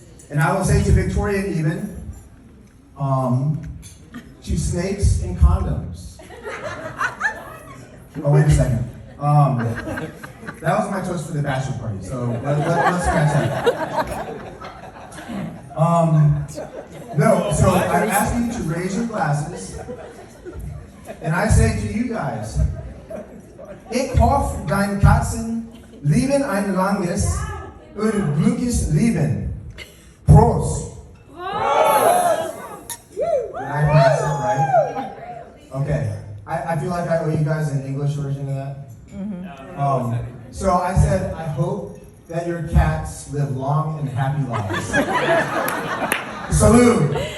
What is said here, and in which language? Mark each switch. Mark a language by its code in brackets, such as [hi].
[en] And I will say to Victoria and Eben, to snakes and condoms. Oh, wait a second. That was my toast for the bachelor party, so let's scratch that. No, so I ask you to raise your glasses, and I say to you guys, [de] Ich hoffe, dein Katzen lieben ein langes und glückliches Leben. Prost! Prost! [en] Did I pronounce it right? Okay. I feel like I owe you guys an English version of that. Mm-hmm. So I said, I hope that your cats live long and happy lives. Salute!